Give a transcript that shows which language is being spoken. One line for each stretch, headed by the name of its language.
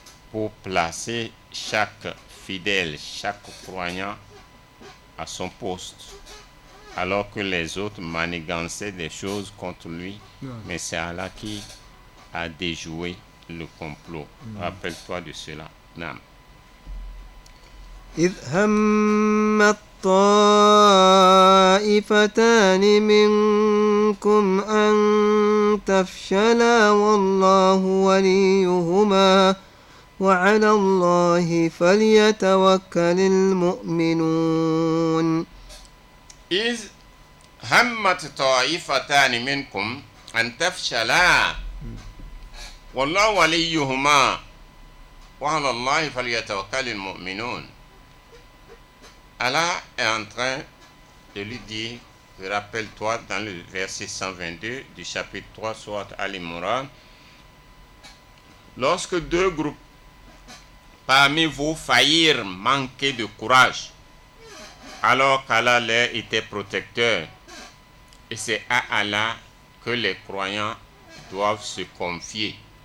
French: pour placer chaque fidèle, chaque croyant à son poste, alors que les autres manigançaient des choses contre lui, mais c'est Allah qui a déjoué le complot. Rappelle-toi de cela. Naam.
Arabic: إذ هم الطائفتان منكم أن تفشلا والله وليهما وعلى الله فليتوكل المؤمنون. إذ همت طائفتان منكم أن تفشلا والله وليهما وعلى الله فليتوكل المؤمنون.
French: Allah est en train de lui dire, rappelle-toi dans le verset 122 du chapitre 3 sourate Al-Imran, lorsque deux groupes parmi vous faillirent manquer de courage, alors qu'Allah leur était protecteur, et c'est à Allah que les croyants doivent se confier.